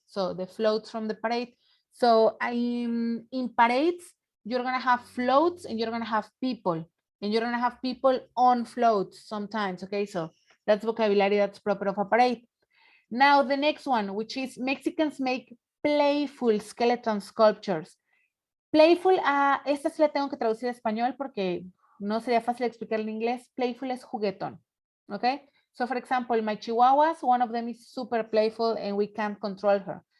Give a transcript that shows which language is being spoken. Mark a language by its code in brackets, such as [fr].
[en] So the floats from the parade. So in parades, you're gonna have floats and you're gonna have people. And you're gonna have people on floats sometimes, okay? So that's vocabulary that's proper of a parade. Now the next one, which is Mexicans make playful skeleton sculptures. [es] Playful, esta sí la tengo que traducir a español porque no sería fácil explicar en inglés. Playful es juguetón, okay? [en] So for example, my chihuahuas, one of them is super playful and we can't control her.